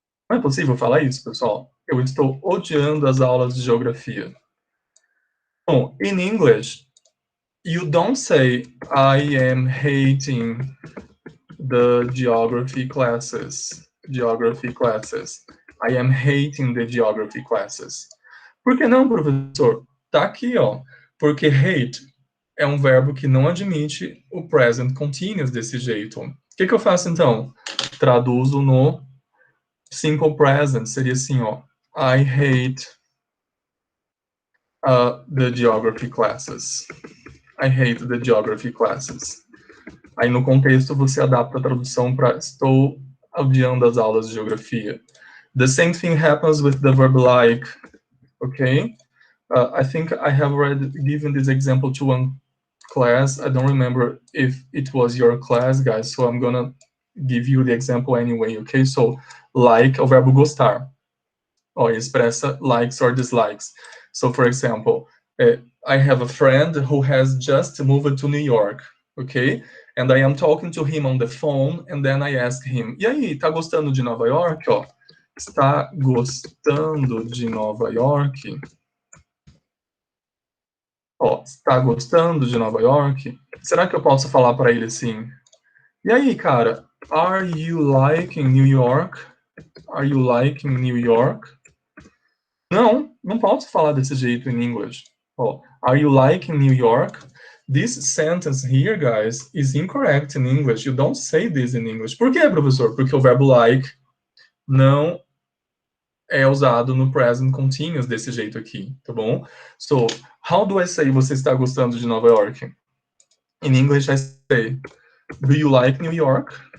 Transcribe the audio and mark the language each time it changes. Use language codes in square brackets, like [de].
[pt] Não é possível falar isso, pessoal? Eu estou odiando as aulas de geografia. [en] Bom, in English, you don't say, I am hating the geography classes. Geography classes. I am hating the geography classes. [pt] Por que não, professor? Tá aqui, ó. Porque hate é um verbo que não admite o present continuous desse jeito. O que eu faço, então? Traduzo no simple present. Seria assim, ó. [en] I hate the geography classes. I hate the geography classes. [pt] Aí, no contexto, você adapta a tradução para estou odiando as aulas de geografia. [en] The same thing happens with the verb like. Okay? I think I have already given this example to one class. I don't remember if it was your class, guys, so I'm gonna give you the example anyway, okay? [pt] So, like é o verbo gostar. Ó, expressa [en] likes or dislikes. So, for example, I have a friend who has just moved to New York, okay? And I am talking to him on the phone, and then I ask him, [pt] e aí, tá gostando de Nova York? Ó, está gostando de Nova York? Ó, está gostando de Nova York? Será que eu posso falar para ele assim? E aí, cara, [en] are you liking New York? Are you liking New York? [pt] Não posso falar desse jeito em English. [en] Ó, are you liking New York? This sentence here, guys, is incorrect in English. You don't say this in English. [pt] Por quê, professor? Porque o verbo like não é usado no present continuous desse jeito aqui, tá bom? [en] So, how do I say [pt] você está gostando de Nova York? [en] In English, I say, do you like New York?